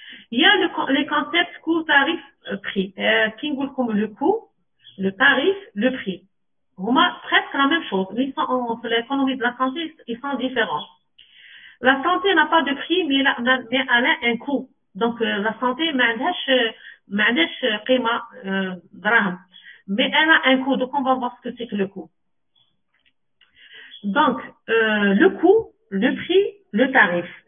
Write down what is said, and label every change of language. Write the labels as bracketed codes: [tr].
[fr] Il y a les concepts coût, tarif, prix. Qui nous comme le coût, le tarif, le prix. Vraiment presque la même chose. Ils sont l'économie de la santé, ils sont différents. La santé n'a pas de prix, mais elle a un coût. Donc la santé [ar] ما عندهاش قيمة دراهم. [fr] Mais elle a un coût. Donc on va voir ce que c'est que le coût. Donc le coût, le prix, le tarif.